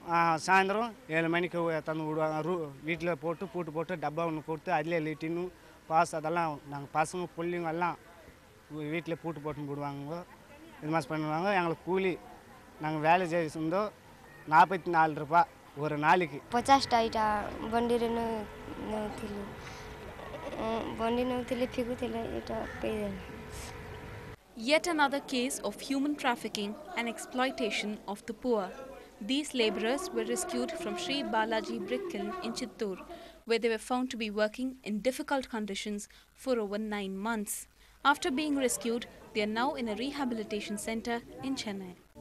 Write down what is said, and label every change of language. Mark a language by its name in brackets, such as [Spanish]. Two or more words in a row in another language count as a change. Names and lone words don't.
[Tamil] சாயந்தரம் 7 மணிக்கு தந்து விடுவாங்க வீட்டில் போட்டு பூட்டு போட்டு டப்பா ஒன்று கொடுத்து அதிலே லிட்டின்னு பாஸ் அதெல்லாம் நாங்கள் பசங்க பிள்ளைங்க எல்லாம் வீட்டில் பூட்டு போட்டு விடுவாங்க இது மாதிரி பண்ணுவாங்க எங்களுக்கு கூலி நாங்கள் வேலை செய்தோம் 44 ரூபாய் ஒரு நாளைக்கு [Odia] 50 ଟା ବଣ୍ଡିରେ ବଣ୍ଡି ନେଉଥିଲେ ଫିକୁଥିଲେ ଏଇଟା ପେଇଦେଲେ [English] Yet another case of human trafficking and exploitation of the poor. These labourers were rescued from Sri Balaji Brick Kiln in Chittoor, where they were found to be working in difficult conditions for over 9 months. After being rescued, they are now in a rehabilitation centre in Chennai.